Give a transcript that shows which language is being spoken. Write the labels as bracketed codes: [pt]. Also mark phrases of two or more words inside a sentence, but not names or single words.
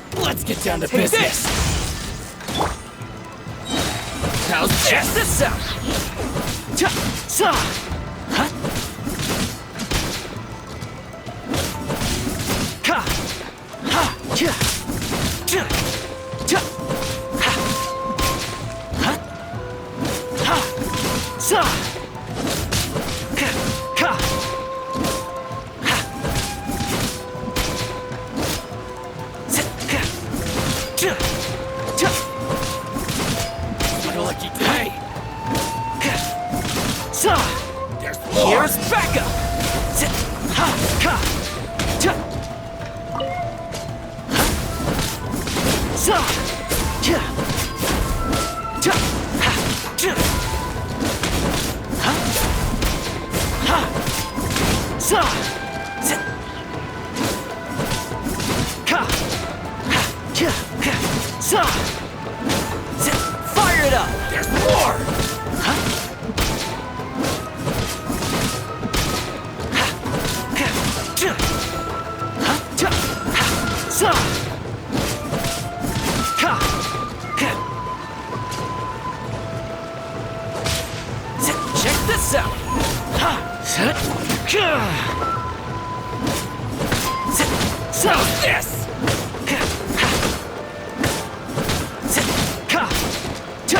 [en] Let's get down to business. How's this? Check this out. Huh? Ka. Ha. Cha. Cha. Cha. Ha. Huh? Ha. Sa. Ka. Ka. Ha. Sit. Ka. Cha. Cha. What a lucky day. Ka. Sa. There's more. Here's backup. Sit. Ha. Ka. Cha. Sa. Cha. Cha. Ha. Cha. Ha. Ha. Sa. Sit. Ka. Ha. Cha. Ka. Sa. Sit. Fire it up. There's more. Huh? Ha. Ka. Cha. Ha. Cha. Ha. Sa. Ka. Ka. Sit. Check this out. Ha. Sit. Ka. Sit. So this. Ka. Ha. Sit. Ka. Cha.